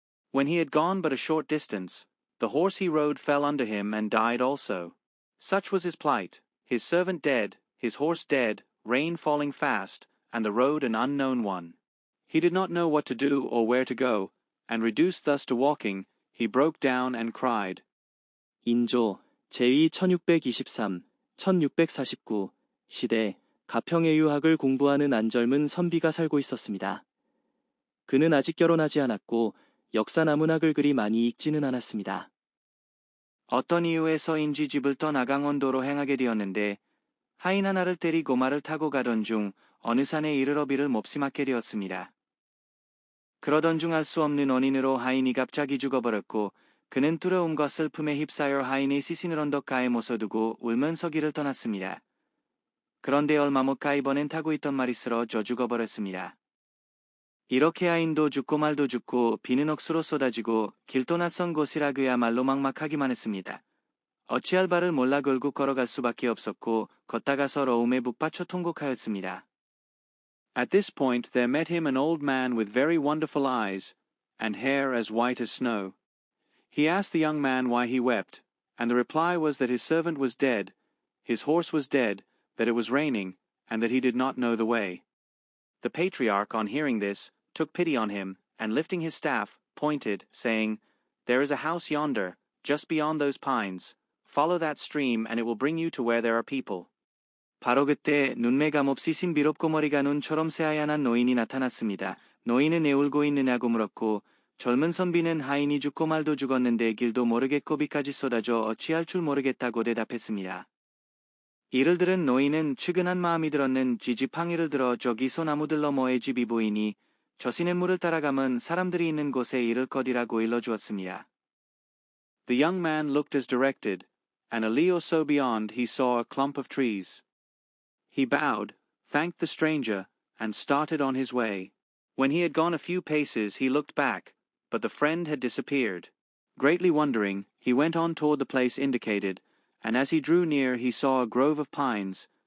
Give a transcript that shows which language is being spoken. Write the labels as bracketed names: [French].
[English] When he had gone but a short distance, the horse he rode fell under him and died also. Such was his plight, his servant dead, his horse dead, rain falling fast, and the road an unknown one. He did not know what to do or where to go, and reduced thus to walking, he broke down and cried, [Korean] 인조 제2 1623, 1649 시대 가평의 유학을 공부하는 안절문 선비가 살고 있었습니다. 그는 아직 결혼하지 않았고 역사 나문학을 그리 많이 읽지는 않았습니다. 어떤 이유에서인지 집을 떠나 강원도로 행하게 되었는데 하인 하나를 데리고 말을 타고 가던 중 어느 산에 이르러 비를 몹심하게 되었습니다. 그러던 중 알 수 없는 원인으로 하인이 갑자기 죽어버렸고 그는 두려움과 슬픔에 휩싸여 하인의 시신을 언덕가에 모셔두고 울면서 길을 떠났습니다. 그런데 얼마 못 가 이번엔 타고 있던 말이 쓰러져 죽어버렸습니다. 이렇게 하인도 죽고 말도 죽고 비는 억수로 쏟아지고 길도 낯선 곳이라 그야말로 막막하기만 했습니다. 어찌할 바를 몰라 결국 걸어갈 수밖에 없었고 걷다가 서러움에 북받쳐 통곡하였습니다. [English] At this point there met him an old man with very wonderful eyes, and hair as white as snow. He asked the young man why he wept, and the reply was that his servant was dead, his horse was dead, that it was raining, and that he did not know the way. The patriarch, on hearing this, took pity on him, and lifting his staff, pointed, saying, "There is a house yonder, just beyond those pines. Follow that stream, and it will bring you to where there are people." [Korean] 바로 그때 눈매가 몹시 신비롭고 머리가 눈처럼 새하얀 노인이 나타났습니다. 노인은 왜 울고 있느냐고 물었고 젊은 선비는 하인이 죽고 말도 죽었는데 길도 모르겠고 비까지 쏟아져 어찌할 줄 모르겠다고 대답했습니다. 이를 들은 노인은 측은한 마음이 들었는 지지팡이를 들어 저기 소나무들 너머에 집이 보이니 저 시냇물을 따라가면 사람들이 있는 곳에 이를 거디라고 일러주었습니다. [English] The young man looked as directed, and a li or so beyond he saw a clump of trees. He bowed, thanked the stranger, and started on his way. When he had gone a few paces he looked back, but the friend had disappeared. Greatly wondering, he went on toward the place indicated, and as he drew near he saw a grove of pines.